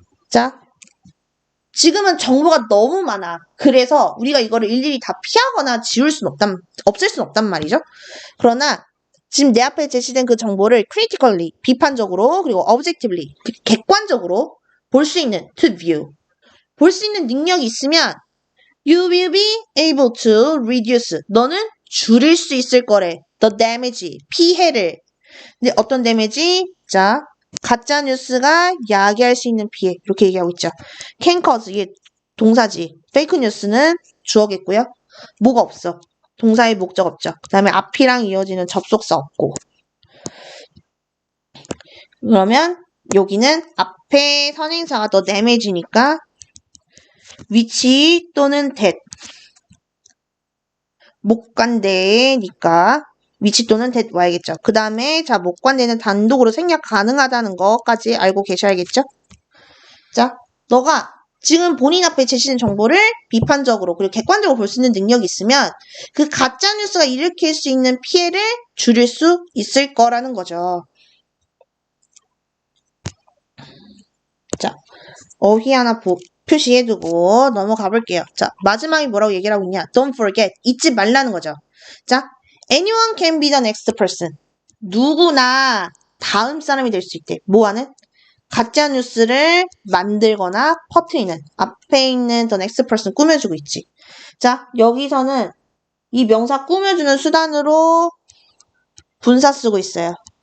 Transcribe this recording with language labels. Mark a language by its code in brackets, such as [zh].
[ko] 자, 지금은 정보가 너무 많아. 그래서 우리가 이거를 일일이 다 피하거나 없앨 수는 없단 말이죠. 그러나 지금 내 앞에 제시된 그 정보를 critically, 비판적으로, 그리고 objectively, 객관적으로 볼 수 있는 [en] to view. [ko] 볼 수 있는 능력이 있으면 [en] you will be able to reduce. [ko] 너는 줄일 수 있을 거래. [en] the damage, [ko] 피해를. 근데 어떤 데미지? 자, 가짜 뉴스가 야기할 수 있는 피해. 이렇게 얘기하고 있죠. [en] can cause, [ko] 이게 동사지. fake 뉴스는 주어겠고요. 뭐가 없어? 동사의 목적 없죠. 그 다음에 앞이랑 이어지는 접속사 없고. 그러면 여기는 앞에 선행사가 더 damage니까 which 또는 that. 목관대니까 which 또는 that 와야겠죠. 그 다음에 자, 목관대는 단독으로 생략 가능하다는 것까지 알고 계셔야겠죠. 자, 너가 지금 본인 앞에 제시된 정보를 비판적으로 그리고 객관적으로 볼 수 있는 능력이 있으면 그 가짜뉴스가 일으킬 수 있는 피해를 줄일 수 있을 거라는 거죠. 자, 어휘 하나 표시해두고 넘어가 볼게요. 자, 마지막에 뭐라고 얘기를 하고 있냐? [en] Don't forget. [ko] 잊지 말라는 거죠. [en] 자, anyone can be the next person. [ko] 누구나 다음 사람이 될 수 있대. 뭐하는? 가짜 뉴스를 만들거나 퍼뜨리는. 앞에 있는 [en] the next person [ko] 꾸며주고 있지. 자, 여기서는 이 명사 꾸며주는 수단으로 분사 쓰고 있어요.